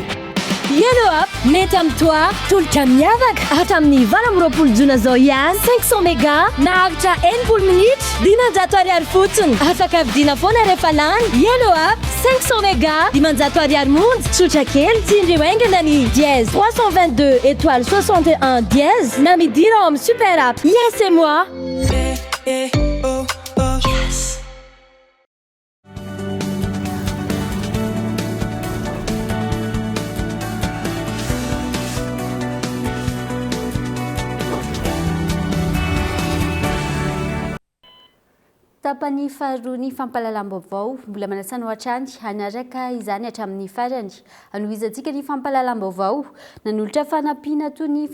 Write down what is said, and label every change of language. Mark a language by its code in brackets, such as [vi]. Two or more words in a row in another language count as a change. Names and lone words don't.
[mg] Yellow Up mety amin'toa tolotra miavaka hatramin'ny 20 jona zao ihany 500 méga nahavitra 9 minitra 900 ariary fotsiny afaka vidiana foana rehefa lany Yellow Up 500 méga 900 ariary monja tsotra kely tiandreo aingana ny dièse 322 étoile 61 dièse na midira ao amin'ny [en] super app [mg] yes et moi yes. Tapany faharoa ny fampahalalam-baovao mbola manasana ao hatrany hanaraka izany hatramin'ny farany anohizantsika ny fampahalalam-baovao nanolotra fanampiana toy ny